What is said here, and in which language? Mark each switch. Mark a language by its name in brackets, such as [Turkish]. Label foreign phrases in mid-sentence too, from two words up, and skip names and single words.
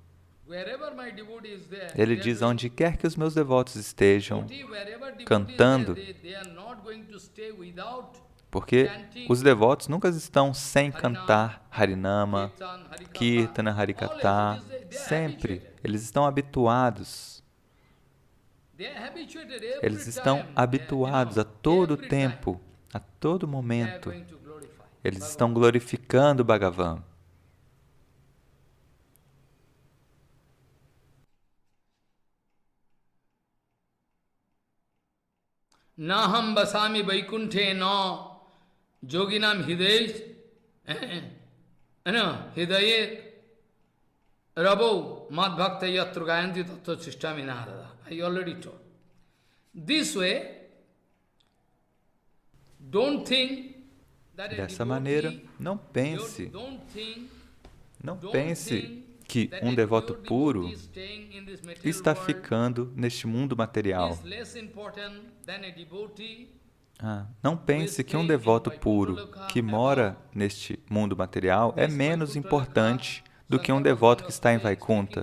[Portuguese] Ele diz, onde quer que os meus devotos estejam cantando, porque os devotos nunca estão sem cantar Harinama, Kirtana, Harikatha, sempre. Eles estão habituados. Eles estão habituados a todo tempo, a todo momento. Eles estão glorificando Bhagavan. [Sanskrit] Naham basami vaikunthe no yoginam hidaye hidaye rabo madbhakta yatra gayanti tattva sistami narada. [English] I already told. This way, don't think that [Portuguese] Dessa maneira, não pense que um devoto puro está ficando neste mundo material. Não pense que um devoto puro que mora neste mundo material é menos importante do que um devoto que está em Vaikuntha.